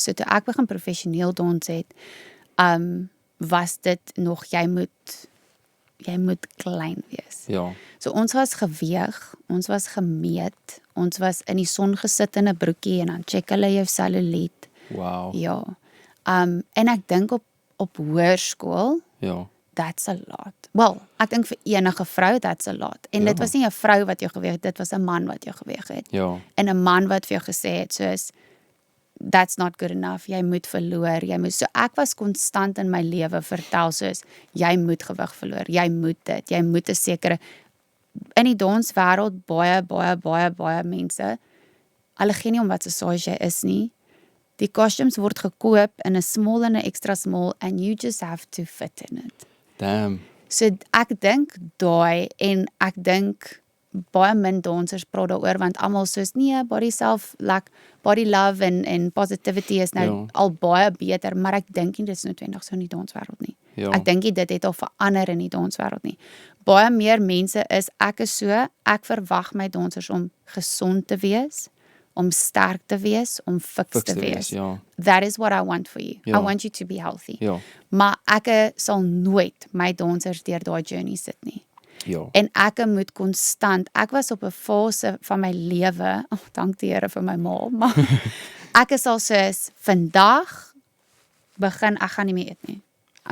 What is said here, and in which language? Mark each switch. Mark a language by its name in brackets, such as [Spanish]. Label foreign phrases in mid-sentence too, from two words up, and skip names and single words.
[Afrikaans] So toe ek begin professioneel dans het, was dit nog jy moet klein wees. Ja. So ons was geweeg, ons was gemeet, ons was in die son gesit in 'n broekie en dan check hulle jou celluliet. Wow. Ja. En ek dink op hoërskool, Ja. [English] that's a lot. [Afrikaans] Wel, ek dink vir enige vrou [English] that's a lot. [Afrikaans] En dit was nie 'n vrou wat jou geweeg het, dit was 'n man wat jou geweeg het. Ja. En 'n man wat vir jou gesê het soos [English] that's not good enough, [Afrikaans] jy moet verloor, so ek was konstant in my lewe vertel soos jy moet gewig verloor, jy moet dit, jy moet 'n sekere in die danswêreld baie mense, hulle gee nie om wat se size jy is nie. Die costumes word gekoop in 'n [English] small [Afrikaans] en 'n [English] extra small and you just have to fit in it. [Afrikaans] Damn. So ek dink daai en ek dink baie min dansers praat daaroor want almal soos nee, [English] body love [Afrikaans] en positivity is nou Ja. al baie beter, maar ek dink nie dit is noodwendig so in die danswêreld nie. Ja. Ek dink nie dit het al verander in die danswêreld nie. Baie meer mense is so, ek verwag my dansers om gesond te wees, om sterk te wees, om fiks te wees. Ja. [English] That is what I want for you. [Afrikaans] Ja. [English] I want you to be healthy. [Afrikaans] Ja. Maar ek sal nooit my dansers deur daai journey sit nie. Ja. En ek moet konstant, ek was op 'n fase van my lewe, dank die Here vir my ma, maar ek is al soos, vandag begin, ek gaan nie meer eet nie.